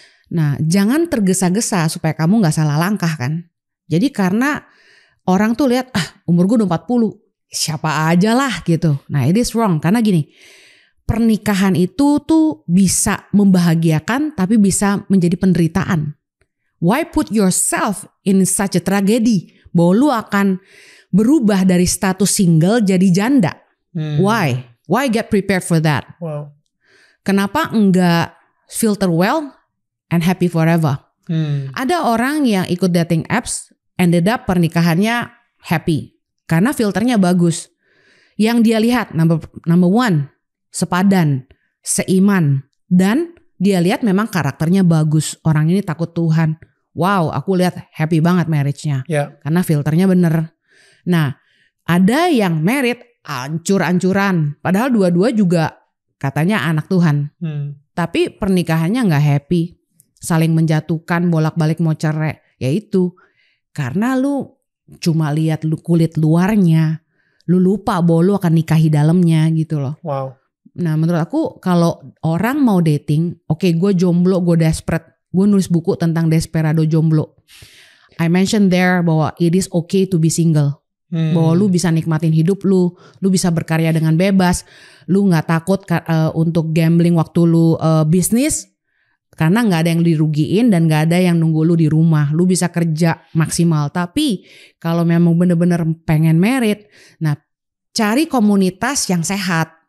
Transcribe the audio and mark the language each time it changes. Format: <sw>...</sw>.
<id>Nah, jangan tergesa-gesa supaya kamu gak salah langkah kan. Jadi karena orang tuh lihat, umur gue udah 40, siapa aja lah gitu. Nah,</id> <en>it is wrong,</en> <id>karena gini, pernikahan itu tuh bisa membahagiakan tapi bisa menjadi penderitaan.</id> <en>Why put yourself in such a tragedy?</en> <id>Bahwa lu akan berubah dari status single jadi janda.</id> <en>Why? Why get prepared for that? Wow.</en> <id>Kenapa enggak</id> <en>filter well and happy forever?</en> <id>Ada orang yang ikut dating apps,</id> <en>ended up</en> <id>pernikahannya happy. Karena filternya bagus. Yang dia lihat, number one, sepadan, seiman, dan dia lihat memang karakternya bagus. Orang ini takut Tuhan. Wow, aku lihat happy banget marriage-nya.</id> <en>Yeah.</en> <id>Karena filternya bener. Nah, ada yang married ancur-ancuran. Padahal dua-dua juga katanya anak Tuhan. Tapi pernikahannya gak happy. Saling menjatuhkan, bolak-balik mau cerai. Ya itu, karena lu cuma lihat kulit luarnya. Lu lupa bahwa lu akan nikahi dalamnya gitu loh. Wow. Nah menurut aku kalau orang mau dating, oke, gue jomblo, gue desperate. Gue nulis buku tentang desperado jomblo.</id> <en>I mentioned there bahwa it is okay to be single.</en> <id>Bahwa lu bisa nikmatin hidup lu bisa berkarya dengan bebas. Lu gak takut untuk gambling waktu lu bisnis. Karena gak ada yang dirugiin dan gak ada yang nunggu lu di rumah. Lu bisa kerja maksimal. Tapi kalau memang bener-bener pengen married, nah cari komunitas yang sehat.</id>